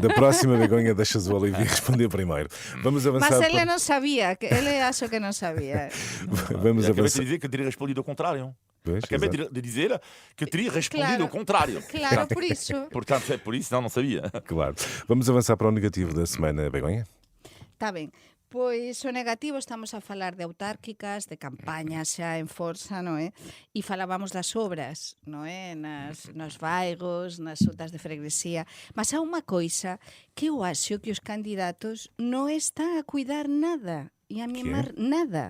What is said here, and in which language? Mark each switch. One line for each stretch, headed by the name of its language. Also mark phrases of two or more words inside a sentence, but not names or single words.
Portuguese: Da próxima, Begonha, deixas o Olivier responder primeiro. Vamos avançar. Mas ele para... não sabia, ele achou que não sabia. Vamos Acabei de avançar. dizer que eu teria respondido o contrário. Pois, Acabei exato. de dizer que eu teria respondido Claro. o contrário. Claro, por isso. Portanto, é por isso, não sabia. Claro. Vamos avançar para o negativo da semana, Begonha.
Galician: Está ben. Pois o negativo estamos a falar de autárquicas, de campañas xa en forza, non é? E falábamos das obras, non é? Nos bairros, nas xuntas de freguesía. Mas há unha coisa que eu acho que os candidatos non están a cuidar nada e a mimar nada.